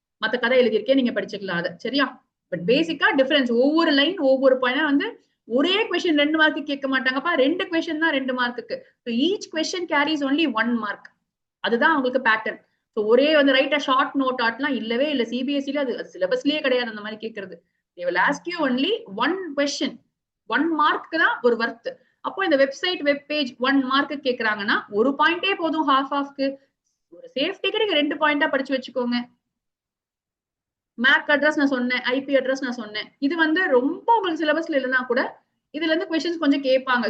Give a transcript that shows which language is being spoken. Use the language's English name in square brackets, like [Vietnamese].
[Tamil] மத்த கதை எழுதியிருக்கேன், நீங்க படிச்சுக்கலாம் அதை. சரியா? பட் பேசிக்கா டிஃபரன்ஸ் ஒவ்வொரு லைன் ஒவ்வொரு பாயிண்ட் வந்து ஒரே கொஸ்டின் 2 மார்க்கு கேட்க மாட்டாங்கப்பா. 2 கொஸ்டின் தான் 2 மார்க்குக்கு. [English] Each question carries only 1 mark. [Tamil] அதுதான் உங்களுக்கு பேட்டர்ன். ஒரே வந்து [English] write a short note [Tamil] ஆட்லாம் இல்லவே இல்லை. சிபிஎஸ்சில அது சிலபஸ்லயே கிடையாது அந்த மாதிரி கேட்கறது. [English] they will ask you only one question. [Tamil] 1 mark தான் ஒரு வர்த். அப்போ இந்த வெப்சைட் வெப் பேஜ் 1 மார்க்கு கேட்கறாங்கன்னா ஒரு பாயிண்டே போதும் ஹாஃப் ஆஃப்க்கு. ஒரு சேஃப்டிக்கு நீங்க 2 பாயிண்டா படிச்சு வச்சுக்கோங்க. மேக் அட்ரஸ் நான் சொன்னேன், ஐபி அட்ரஸ் நான் சொன்னேன். இது வந்து ரொம்ப உங்களுக்கு சிலபஸ்ல இல்லைன்னா கூட இதுல இருந்து கொஸ்டின்ஸ் கொஞ்சம் கேட்பாங்க.